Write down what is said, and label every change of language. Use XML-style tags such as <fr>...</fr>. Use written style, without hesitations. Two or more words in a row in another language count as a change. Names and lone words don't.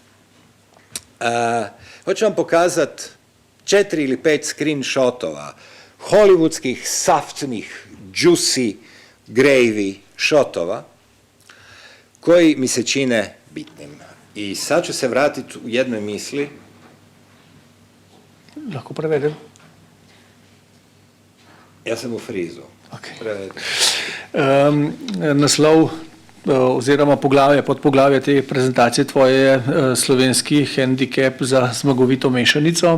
<hr>Hoću vam pokazati 4 ili 5 screenshotova hollywoodskih, saftnih,</hr> <en>juicy, gravy</en> <hr>shotova koji mi se čine bitnim. I sad ću se vratiti u jednoj misli.</hr> <sl>Lahko prevedem?</sl> <hr>Ja sam u frizu.</hr> <en>Okay.</en> <sl>Prevedem. Naslov oziroma poglavje, podpoglavje te prezentacije tvoje je slovenski hendikep za zmagovito mešanico.</sl>